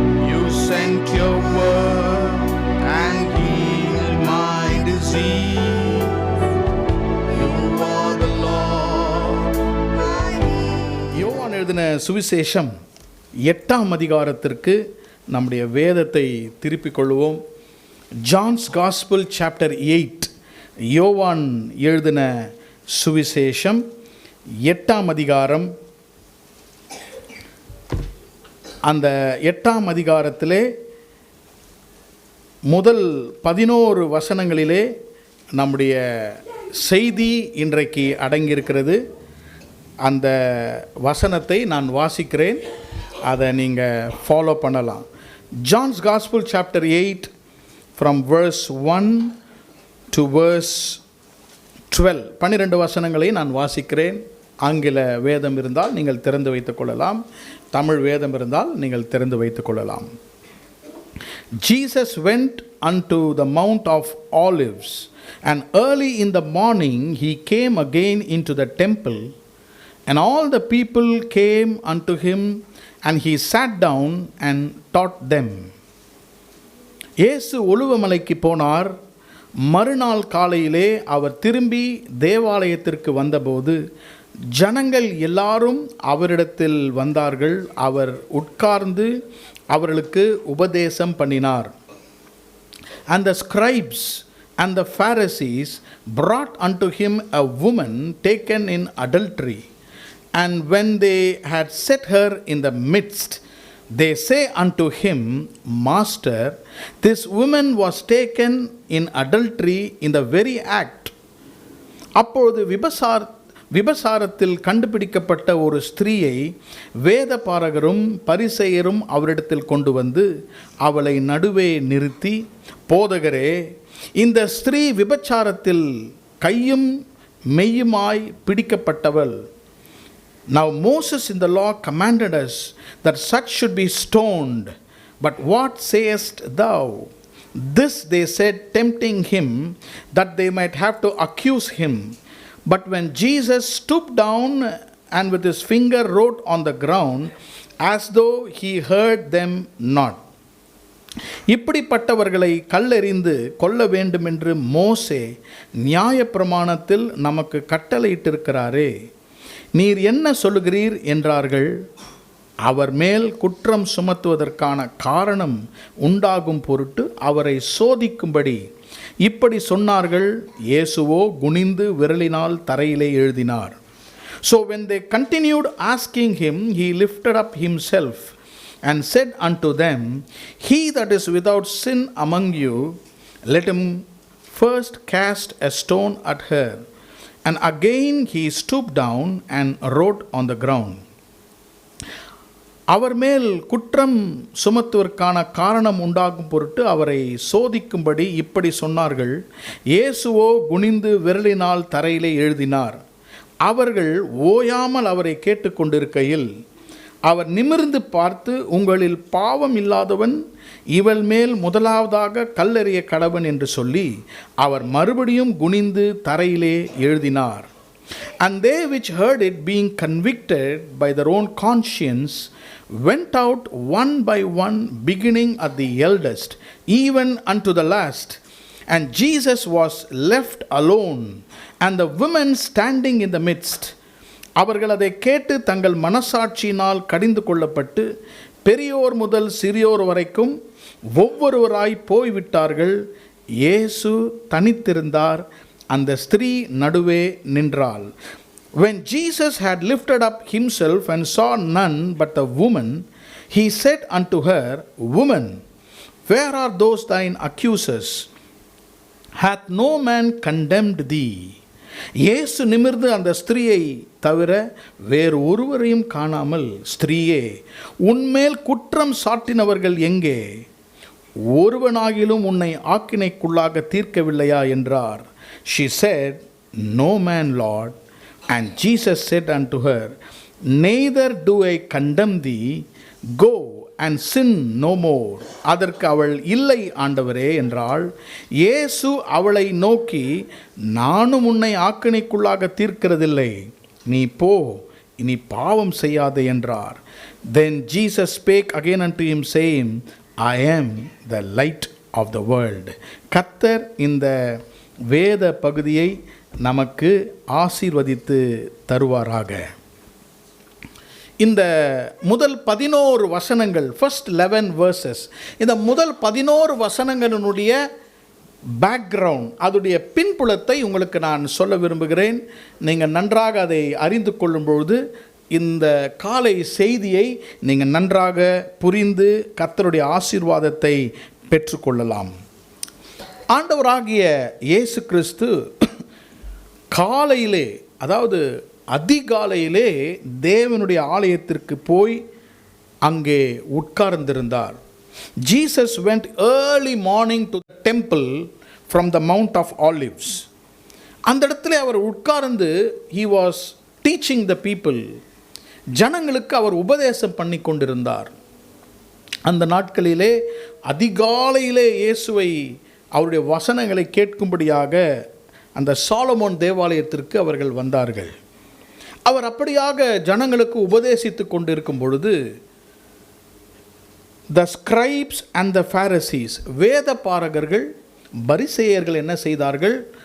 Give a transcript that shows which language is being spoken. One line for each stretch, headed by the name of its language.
English: You sent your word and healed my disease. You are the Lord, my healer.
Tamil: யோவான் எழுதின சுவிசேஷம் 8ஆம் அதிகாரத்திற்கு நம்முடைய வேதத்தை திருப்பிக் கொள்வோம்.
English: John's gospel chapter 8,
Tamil: யோவான் எழுதின சுவிசேஷம் 8ஆம் அதிகாரம். அந்த 8ஆம் அதிகாரத்திலே முதல் 11 வசனங்களிலே நம்முடைய செய்தி இன்றைக்கு அடங்கியிருக்கிறது. அந்த வசனத்தை நான் வாசிக்கிறேன், அதை நீங்கள் ஃபாலோ பண்ணலாம்.
English: John's gospel chapter 8 from verse 1 to verse 12.
Tamil: 12 வசனங்களை நான் வாசிக்கிறேன். ஆங்கில வேதம் இருந்தால் நீங்கள் திறந்து வைத்துக் கொள்ளலாம், தமிழ் வேதம் இருந்தால் நீங்கள் திறந்து வைத்துக் கொள்ளலாம்.
English: Jesus went unto the Mount of Olives, and early in the morning he came again into the temple, and all the people came unto him, and he sat down and taught them.
Tamil: இயேசு ஒலிவமலைக்கு போனார். மறுநாள் காலையிலே அவர் திரும்பி தேவாலயத்திற்கு வந்தபோது ஜனங்கள் எல்லாரும் அவரிடத்தில் வந்தார்கள். அவர் உட்கார்ந்து அவர்களுக்கு உபதேசம் பண்ணினார்.
English: And the scribes and the Pharisees brought unto him a woman taken in adultery. And when they had set her in the midst, they say unto him, Master, this woman was taken in adultery in the very act.
Tamil: அப்பொழுது விபசாரத்தில் கண்டுபிடிக்கப்பட்ட ஒரு ஸ்திரீயை வேத பாரகரும் பரிசேயரும் அவரிடத்தில் கொண்டு வந்து அவளை நடுவே நிறுத்தி, போதகரே, இந்த ஸ்திரீ விபச்சாரத்தில் கையும் மெய்யுமாய் பிடிக்கப்பட்டவள்.
English: Now Moses in the law commanded us that such should be stoned. But what sayest thou? This they said, tempting him, that they might have to accuse him. But when Jesus stooped down and with his finger wrote on the ground, as though he heard them not.
Tamil: இப்படிப்பட்டவர்களை கல்லெறிந்து கொல்ல வேண்டுமென்று மோசே நியாயப்பிரமாணத்தில் நமக்கு கட்டளையிட்டிருக்கிறாரே, நீர் என்ன சொல்லுகிறீர் என்றார்கள். அவர் மேல் குற்றம் சுமத்துவதற்கான காரணம் உண்டாகும் பொருட்டு அவரை சோதிக்கும்படி இப்படி சொன்னார்கள். இயேசுவோ குனிந்து விரலினால் தரையிலே எழுதினார்.
English: So when they continued asking him, he lifted up himself and said unto them, He that is without sin among you, let him first cast a stone at her. And again he stooped down and wrote on the ground.
Tamil: அவர் மேல் குற்றம் சுமத்துவதற்கான காரணம் உண்டாகும் பொருட்டு அவரை சோதிக்கும்படி இப்படி சொன்னார்கள். இயேசுவோ குனிந்து விரலினால் தரையிலே எழுதினார். அவர்கள் ஓயாமல் அவரை கேட்டுக்கொண்டிருக்கையில் அவர் நிமிர்ந்து பார்த்து, உங்களில் பாவம் இல்லாதவன் இவள் மேல் முதலாவதாக கல்லெறிய கடவன் என்று சொல்லி அவர் மறுபடியும் குனிந்து தரையிலே எழுதினார்.
English: And they which heard it, being convicted by their own conscience, went out one by one, beginning at the eldest, even unto the last. And Jesus was left alone, and the women standing in the midst.
Tamil: அவர்கள் அதை கேட்டு தங்கள் மனசாட்சியினால் கடிந்து கொள்ளப்பட்டு பெரியோர் முதல் சிறியோர் வரைக்கும் ஒவ்வொருவராய் போய்விட்டார்கள். இயேசு தனித்திருந்தார், அந்த ஸ்திரீ நடுவே நின்றாள்.
English: When Jesus had lifted up himself and saw none but the woman, he said unto her, Woman, where are those thine accusers? Hath no man condemned thee?
Tamil: இயேசு நிமிர்ந்து அந்த ஸ்திரீயை தவிர வேறு ஒருவரையும் காணாமல், ஸ்திரீயே, உன்மேல் குற்றம் சாட்டினவர்கள் எங்கே? ஒருவனாகிலும் உன்னை ஆக்கினைக்குள்ளாக தீர்க்கவில்லையா என்றார்.
English: She said, No man, Lord. And Jesus said unto her, Neither do I condemn thee. Go and sin no more.
Tamil: அதற்கு அவள், இல்லை ஆண்டவரே என்றாள். இயேசு அவளை நோக்கி, நானும் உன்னை ஆக்கினைக்குள்ளாக தீர்க்கிறதில்லை, நீ போ, இனி பாவம் செய்யாதே என்றார்.
English: Then Jesus spake again unto him, saying, I am the light of the world.
Tamil: கர்த்தர் இந்த வேத பகுதியை நமக்கு ஆசீர்வதித்து தருவாராக. இந்த முதல் 11 வசனங்கள்,
English: first 11 verses,
Tamil: இந்த முதல் 11 வசனங்களினுடைய பேக்ரவுண்ட், அதோடைய பின்புலத்தை உங்களுக்கு நான் சொல்ல விரும்புகிறேன். நீங்கள் நன்றாக அதை அறிந்து கொள்ளும்பொழுது இந்த காலை செய்தியை நீங்கள் நன்றாக புரிந்து கர்த்தருடைய ஆசீர்வாதத்தை பெற்றுக்கொள்ளலாம். ஆண்டவராகிய இயேசு கிறிஸ்து காலையிலே, அதாவது அதிகாலையிலே தேவனுடைய ஆலயத்திற்கு போய் அங்கே உட்கார்ந்திருந்தார்.
English: Jesus went early morning to the temple from the Mount of Olives.
Tamil: அந்த இடத்துல அவர் உட்கார்ந்து
English: he was teaching the people.
Tamil: ஜனங்களுக்கு அவர் உபதேசம் பண்ணி கொண்டிருந்தார். அந்த நாட்களிலே அதிகாலையிலே இயேசுவை அவருடைய வசனங்களை கேட்கும்படியாக அந்த சாலமோன் தேவாலயத்திற்கு அவர்கள் வந்தார்கள். அவர் அப்படியாக ஜனங்களுக்கு உபதேசித்து கொண்டிருக்கும் பொழுது
English: the scribes and the Pharisees,
Tamil: வேத பாரகர்கள் பரிசேயர்கள் என்ன செய்தார்கள்?